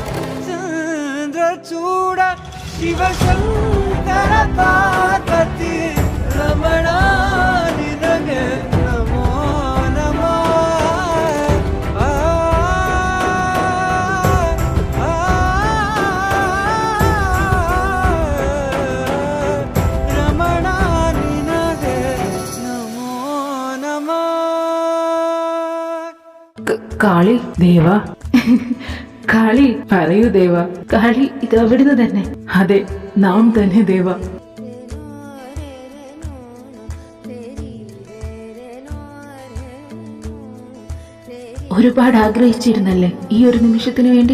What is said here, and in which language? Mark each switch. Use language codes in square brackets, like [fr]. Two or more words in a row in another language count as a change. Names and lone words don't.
[kn] ಚಂದ್ರಚೂಡ ಶಿವಶಂಕರ ಪಾರ್ವತಿ ರಮಣ ನಿನಗೆ ನಮೋ ನಮಃ. ರಮಣ ನಿನಗೆ ನಮೋ ನಮಃ. [ml] കാളി ദേവ കാളി പറയൂ ദേവ. കാളി ഇത് അവിടുന്ന് തന്നെ. അതെ, നാം തന്നെ ദേവ. ഒരുപാട് ആഗ്രഹിച്ചിരുന്നല്ലേ ഈ ഒരു നിമിഷത്തിന് വേണ്ടി?